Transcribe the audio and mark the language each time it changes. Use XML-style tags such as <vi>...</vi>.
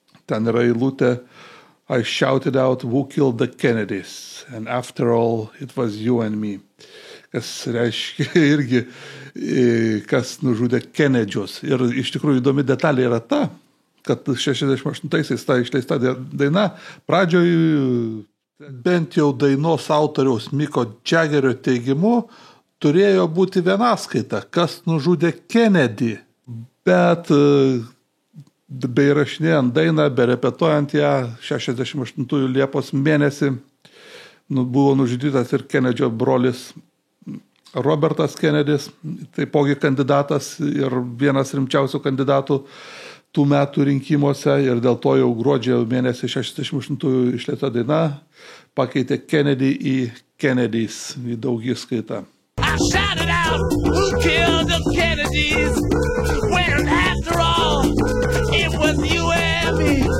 <lt>Ten yra eilutė</lt> <en>I shouted out who killed the Kennedys and after all it was you and me.</en> <lt>Kas reiškia irgi, kas nužudė Kennedy'us. Ir iš tikrųjų įdomi detalė yra ta, kad 68-aisiais ta išleista daina pradžioj bent jau dainos autoriaus Miko Jaggerio teigimu turėjo būti vienaskaita, kas nužudė Kennedy. Bet beįrašinėjant dainą, berepetuojant ją 68 Liepos mėnesį buvo nužudytas ir Kennedyo brolis Robertas Kennedys, taipogi kandidatas ir vienas rimčiausių kandidatų tų metų rinkimuose, ir dėl to jau gruodžio mėnesį 68 išleista daina pakeitė Kennedy į Kennedys, į daugiskaitą.</lt> <en>I shouted out, who killed the Kennedys? When after all, it was you and me.</en>